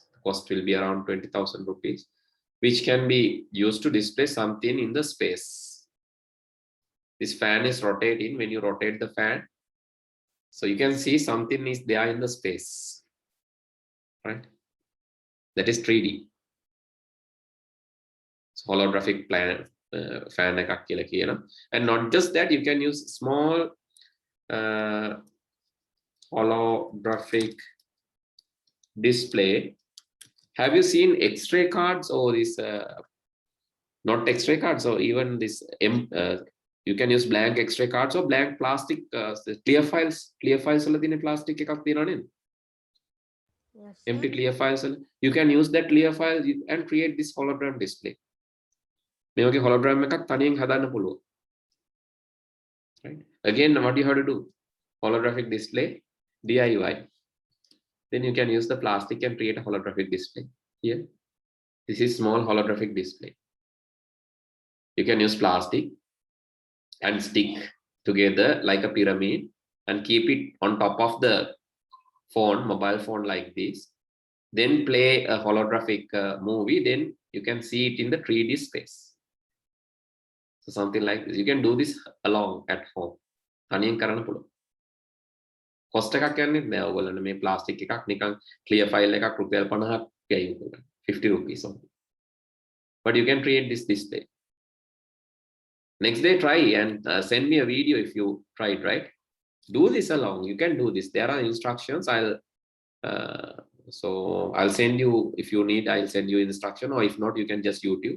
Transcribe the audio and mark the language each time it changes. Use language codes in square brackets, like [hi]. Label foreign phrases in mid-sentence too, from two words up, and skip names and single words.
[en] Cost will be around 20,000 rupees, which can be used to display something in the space. This fan is rotating. When you rotate the fan, so you can see something is there in the space, right? That is 3D. So holographic fan [si] එකක් කියලා කියනවා. [en] And not just that, you can use small holographic display. Have you seen X-ray cards or this? Not X-ray cards, or even this. You can use blank X-ray cards or blank plastic clear files. Clear files [si] වල තියෙන plastic එකක් තියෙනවා නේද? [en] Yes. Empty clear files. You can use that clear file and create this hologram display. [si] මේ වගේ hologram එකක් තනියෙන් හදන්න පුළුවන්. [en] Right? Again, what you have to do? Holographic display, DIY. Then you can use the plastic and create a holographic display. Here, this is small holographic display. You can use plastic and stick together like a pyramid and keep it on top of the phone, mobile phone like this. Then play a holographic movie. Then you can see it in the 3D space. So something like this. You can do this along at home. [si] තනියෙන් කරන්න පුළුවන්. Cost එකක් යන්නේ නැහැ. ඔයගොල්ලන්ට මේ plastic එකක් නිකන් [en] clear file [si] එකක් රුපියල් 50ක් ගියයි ඔයගොල්ලන්ට. [en] 50 rupees only. But you can create this display. Next day, try and send me a video if you tried, right? Do this along. You can do this. There are instructions. I'll send you, if you need, I'll send you instruction, or if not, you can just YouTube.